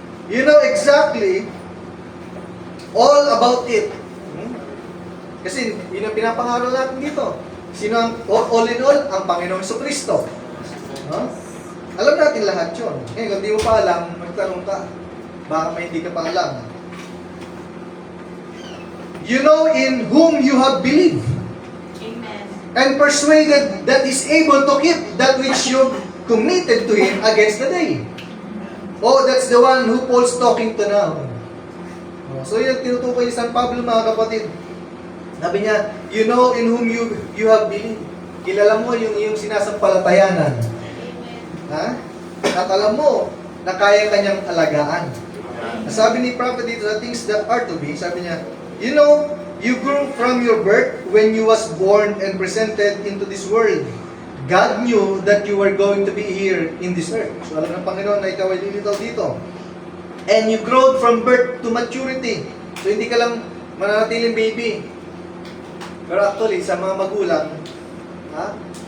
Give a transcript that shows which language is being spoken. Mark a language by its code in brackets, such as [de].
[en] You know exactly all about it. [tl] Kasi yun ang pinapangaral natin dito. Sino ang all in all? Ang Panginoong Jesucristo. Alam natin lahat yun. Kung di mo pa alam, magtanong ka. Baka may hindi ka pa alam. [en] You know in whom you have believed. Amen. And persuaded that is able to keep that which you committed to Him against the day. Oh, that's the one who Paul's talking to now. So yun, tinutukoy ni San Pablo, mga kapatid. Sabi niya, you know in whom you have believed. Kilala mo yung sinasampalatayanan. Ha? At alam mo na kaya kanyang alagaan. Sabi ni prophet dito sa things that are to be, sabi niya, you know, you grew from your birth when you was born and presented into this world. God knew that you were going to be here in this earth. [tl] So alam ng Panginoon na ikaw ay lilitaw dito. [en] And you growed from birth to maturity. [tl] So hindi ka lang mananatiling baby. Pero actually, sa mga magulang, ha?